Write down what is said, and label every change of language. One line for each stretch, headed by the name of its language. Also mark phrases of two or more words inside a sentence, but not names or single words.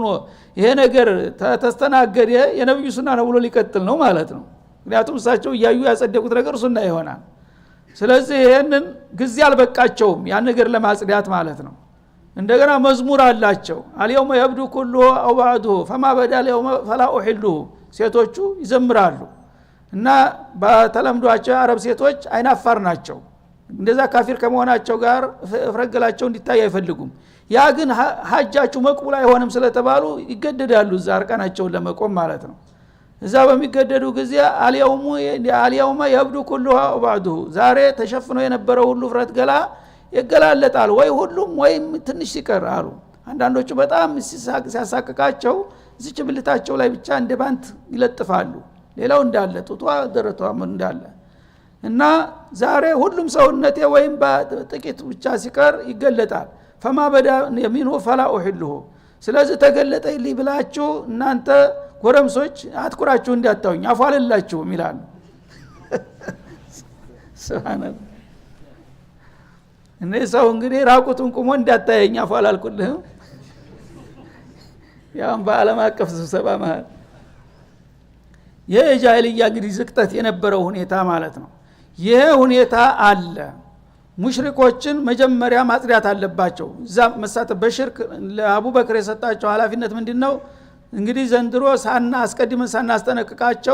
Amharic: ይሄ ነገር ተስተናገደ የነብዩ ሱና ነው ብሎ ሊቀጥል ነው ማለት ነው ምክንያቱም እሳቸው ያዩ ያጸደቁት ነገር ሱና ይሆናል ስለዚህ ይሄንን ጊዜ አልበቃቸውም ያን ነገር ለማጽዳት ማለት ነው እንደገና መዝሙር አላቸው አልየውመ
Arabic: يبدو كله أو بعضه فما بدا اليوم فلا احله
Amharic: ሴቶቹ ይዘምራሉ እና በተለምዷቸው አረብ ሴቶች አይናፋር ናቸው እንደዛ ካፊር ከመሆናቸው ጋር ፍረገላቸው እንዲታይ አይፈልጉም ያ ግን ሐጃቸው መቅቡል አይሆንም ስለተባሉ ይገደዳሉ እዛ አርቃናቸውን ለመቆም ማለት ነው እዛ በሚገደዱ ጊዜ
Arabic: اليوم يبدو كله أو بعضه
Amharic: ዛሬ ተሸፍኖ የነበረው ሁሉ ፍረት ገላ ይገላለጣል ወይ ሁሉም ወይም ትንሽ ሲቀር አሉ አንዳንዶቹ በጣም ሲያሳቅቃቸው እዚች ብልታቸው ላይ ብቻ እንደ ባንት ይለጥፋሉ ሌላው እንዳለ ጡቷ ደረቷ እንዳለ እና ዛሬ ሁሉም ሰውነቴ ወይም በጥቂት ብቻ ሲቀር ይገለጣል
Arabic: فما بدا يمينه فلا احله
Amharic: ስለዚህ ተገለጠልኝ ብላችሁ እናንተ ጎረምሶች አትኩራችሁ እንዳታውኝ አፋለላችሁ ይላሉ ሱብሃንአላህ እኔ ሰው እንግዲህ ራቁቱን ቆሞ እንዳታየኝ አፋላልኩልህ ያም በዓለም አቀፍ ስብሰባ ማለት የጃሂልያ እንግዲህ ዝቅጠት የነበረው ሁኔታ ማለት ነው ይሄ ሁኔታ አለ ሙሽሪኮችን መጀመሪያ ማጽዳት አለባቸው እዛ መሳተፍ በሽርክ ለአቡበክር የሰጣቸው ኃላፊነት ምንድነው እንግዲህ ዘንድሮ አስቀድመን ሳናስጠነቅቃቸው